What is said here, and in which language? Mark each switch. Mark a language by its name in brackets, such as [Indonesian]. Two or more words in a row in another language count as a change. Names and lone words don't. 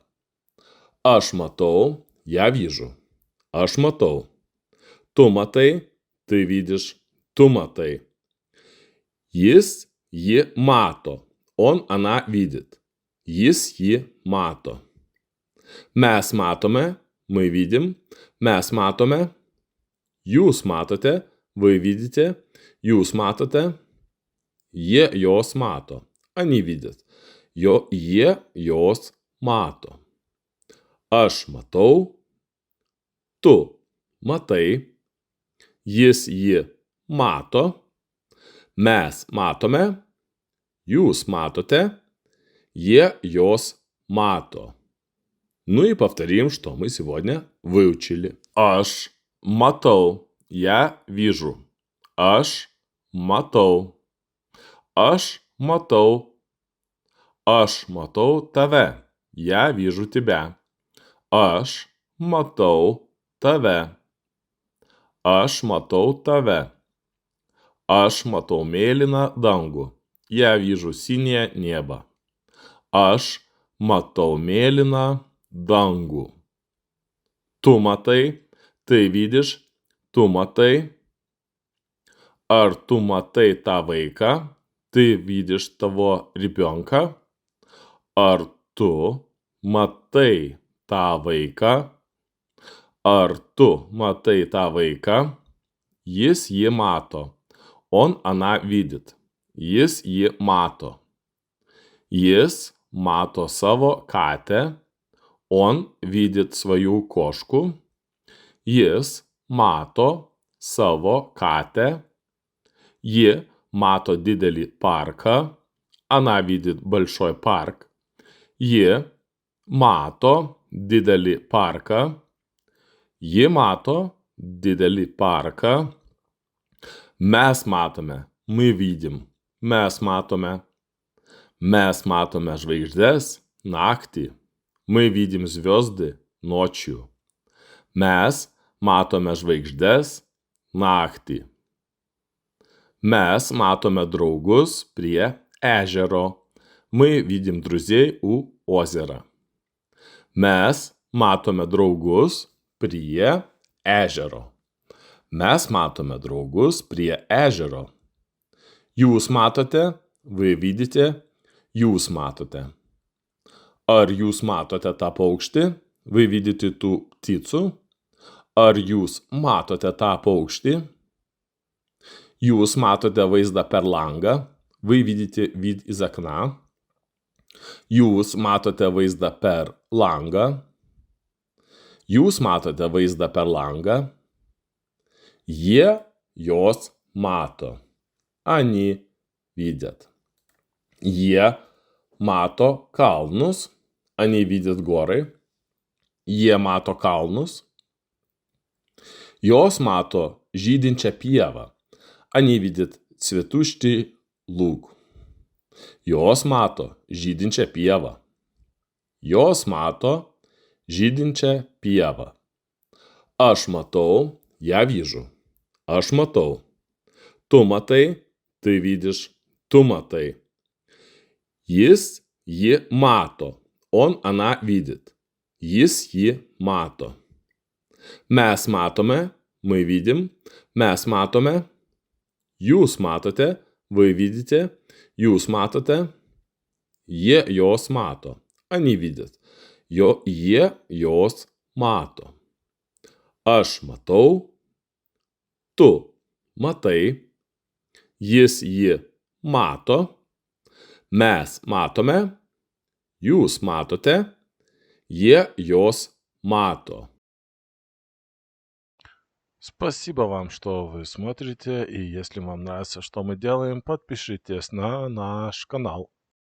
[Lithuanian] Aš matau, [Russian] я вижу. [Lithuanian] Aš matau. Tu matai, [Russian] ты видишь, [Lithuanian] tu matai. Jis, ji mato. [Russian] Он, она видит. [Lithuanian] Jis, ji mato. Mes matome, [Russian] мы видим. [Lithuanian] Mes matome. Jūs matote, [Russian] вы видите. [Lithuanian] Jūs matote. Jie, jos mato. [Russian] Они видят. [Lithuanian] Jie, jos mato. Aš matau. Tu matai. Jis, ji mato. Mes matome. Jūs matoте. Jie, jos мато. [Russian] Ну и повторим, что мы сегодня выучили. [Lithuanian] Aš matau. [Russian] Я вижу. [Lithuanian] Aš matau. Aš matau. Aš matau tave. [Russian] Я вижу тебя. [Lithuanian] Aš matau tave. Aš matau tave. Aš matau mėlyną dangų. [Russian] Я вижу синее небо. [Lithuanian] Aš matau mėlyną dangų. Tu matai, [Russian] ты видишь, [Lithuanian] tu matai. Ar tu matai tą vaiką? [Russian] Ты видишь того ребенка? [Lithuanian] Ar tu matai tą vaiką? Ar tu matai tą vaiką? Jis jį mato. [Russian] Он, она видит. [Lithuanian] Jis jį mato. Jis mato savo katę. [Russian] Он видит свою кошку. [Lithuanian] Jis mato savo katę. Ji mato didelį parką. [Russian] Она видит большой парк. [Lithuanian] Ji mato didelį parką. Ji mato didelį parką. Mes matome. [Russian] Мы видим. [Lithuanian] Mes matome. Mes matome žvaigždes naktį. [Russian] Мы видим звезды ночью. [Lithuanian] Mes matome žvaigždes naktį. Mes matome draugus prie ežero. [Russian] Мы видим друзей у озера. [Lithuanian] Mes matome draugus prie ežero. Mes matome draugus prie ežero. Jūs matote, [Russian] вы видите, [Lithuanian] jūs matote. Ar jūs matote tą paukštį? [Russian] Вы видите ту птицу? [Lithuanian] Ar jūs matote tą paukštį? Jūs matote vaizdą per langą. [Russian] Вы видите вид из окна. [Lithuanian] Jūs matote vaizdą per langą. Jūs matote vaizdą per langą. Jie, jos mato. [Russian] Они видят. [Lithuanian] Jie mato kalnus. [Russian] Они видят горы. [Lithuanian] Jie mato kalnus. Jos mato žydinčią pievą. [Russian] Они видят цветущий луг. [Lithuanian] Jos mato žydinčią pievą. Jos mato žydinčią pievą. Aš matau, [Russian] я вижу. [Lithuanian] Aš matau. Tu matai, [Russian] ты видишь, [Lithuanian] tu matai. Jis, ji mato. [Russian] Он, она видит. [Lithuanian] Jis, ji mato. Mes matome, [Russian] мы видим. [Lithuanian] Mes matome. Jūs matote, [Russian] вы видите. [Lithuanian] Jūs matote. Jie, jos mato. [Russian] Они видят. [Lithuanian] Jie, jos mato. Aš matau. Tu matai. Jis, ji mato. Mes matome. Jūs matote. Jie, jos mato. [Russian] Спасибо вам, что вы смотрите, и если вам нравится, что мы делаем, подпишитесь на наш канал.